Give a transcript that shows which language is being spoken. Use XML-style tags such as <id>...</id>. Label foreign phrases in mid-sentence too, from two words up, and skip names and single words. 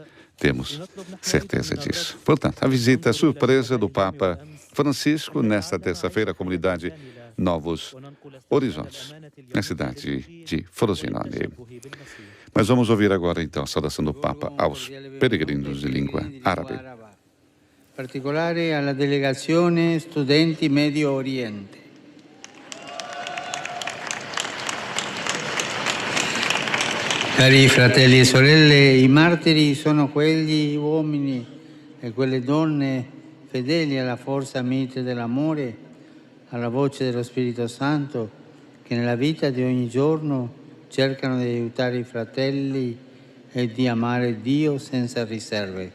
<pt>Temos certeza disso. Portanto, a visita surpresa do Papa Francisco nesta terça-feira à comunidade Novos Horizontes, na cidade de Frosinone. Mas vamos ouvir agora, então, a saudação do Papa aos peregrinos de língua árabe.</pt> <it>Particolare alla delegazione Studenti Medio Oriente. Cari fratelli e sorelle, i martiri sono quegli uomini e quelle donne fedeli alla forza mite dell'amore, alla voce dello Spirito Santo, che nella vita di ogni giorno cercano di aiutare i fratelli e di amare Dio senza riserve.</it>